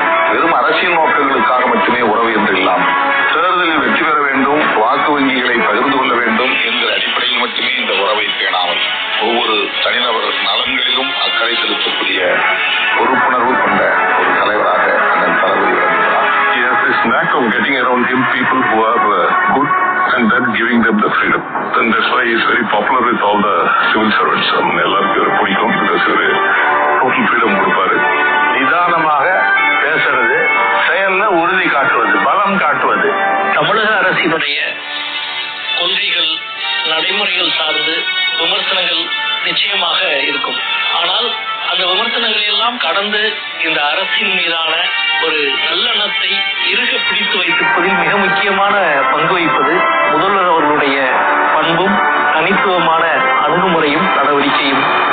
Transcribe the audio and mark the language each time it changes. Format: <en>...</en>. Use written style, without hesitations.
<ta>வெறும் அரசியல் நோக்கங்களுக்காக மட்டுமே உறவு என்று இல்லாமல் தேர்தலில் வெற்றி பெற வேண்டும், வாக்கு வங்கிகளை பகிர்ந்து கொள்ள வேண்டும் என்கிற அடிப்படையில் மட்டுமே இந்த உறவை பேணாமல் ஒவ்வொரு தனிநபர் நலன்களிலும் அக்கறை செலுத்தக்கூடிய பொறுப்புணர்வு கொண்ட ஒரு தலைவராக அண்ணன் தளபதி விளங்குகிறார்.</ta> <en>He has this knack of getting around him people who are good and then giving them the freedom. And that's why he is very popular with all the civil servants.</en> <ta>எல்லாருக்கும் பிடிக்கும். டோட்டல் ஃப்ரீடம் கொடுப்பாரு. நிதானமாக பேசுறது, செயல்ல உறுதி காட்டுவது, பலம் காட்டுவது. தமிழக அரசினுடைய கொள்கைகள், நடைமுறைகள் சார்ந்து விமர்சனங்கள் நிச்சயமாக இருக்கும். ஆனால் அந்த விமர்சனங்களை எல்லாம் கடந்து இந்த அரசின் மீதான ஒரு நல்லெண்ணத்தை இறுக பிடித்து வைத்திருப்பதில் மிக முக்கியமான பங்கு வகிப்பது முதல்வர் அவர்களுடைய பண்பும் தனித்துவமான அணுகுமுறையும் நடவடிக்கையும்.</ta>